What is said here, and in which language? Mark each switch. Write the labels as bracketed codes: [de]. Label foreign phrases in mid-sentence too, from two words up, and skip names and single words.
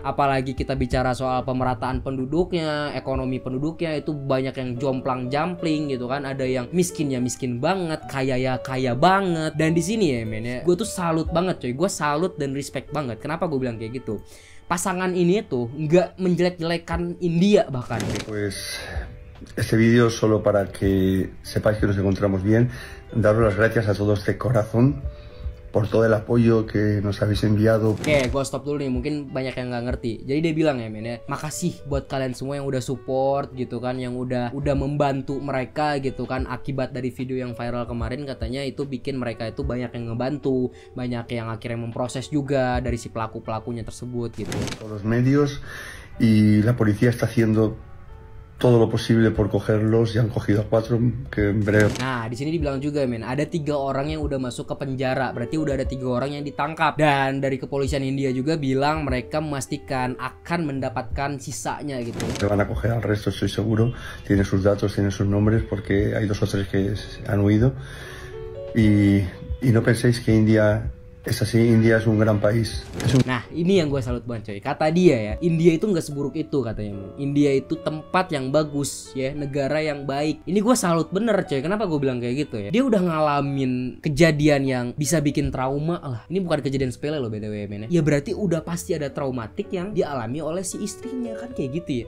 [id] Apalagi kita bicara soal pemerataan penduduknya, ekonomi penduduknya itu banyak yang jomplang-jampling gitu kan. Ada yang miskin ya miskin banget, kaya ya kaya banget. Dan di sini ya men ya, gue tuh salut banget coy. Gue salut dan respect banget. Kenapa gue bilang kayak gitu? Pasangan ini tuh nggak menjelek-jelekan India bahkan. [es] Pues este vídeo solo para que sepáis que nos encontramos bien, daros las gracias a todos de corazón por todo el apoyo que nos habéis enviado. [id] Oke, gue stop dulu nih, mungkin banyak yang nggak ngerti. Jadi dia bilang ya men ya, makasih buat kalian semua yang udah support gitu kan, yang udah membantu mereka gitu kan. Akibat dari video yang viral kemarin katanya itu bikin mereka itu banyak yang ngebantu, banyak yang akhirnya memproses juga dari si pelakunya tersebut gitu. [es] Todos los medios y la policía está haciendo todo lo posible por cogerlos, y han cogido a 4 que en breve. [id] Nah, di sini dibilang juga men, ada 3 orang yang udah masuk ke penjara. Berarti udah ada 3 orang yang ditangkap. Dan dari kepolisian India juga bilang mereka memastikan akan mendapatkan sisanya gitu. [es] Se van a coger al resto, estoy seguro. Tiene sus datos, tiene sus nombres, porque hay 2 o 3 que han huido. Y no penséis que India es así. India es un gran país. [id] Nah, ini yang gue salut banget coy. Kata dia ya, India itu nggak seburuk itu katanya. India itu tempat yang bagus ya, negara yang baik. Ini gue salut bener coy. Kenapa gue bilang kayak gitu ya? Dia udah ngalamin kejadian yang bisa bikin trauma lah. Ini bukan kejadian sepele loh BTW men ya. Ya berarti udah pasti ada traumatik yang dialami oleh si istrinya kan kayak gitu ya.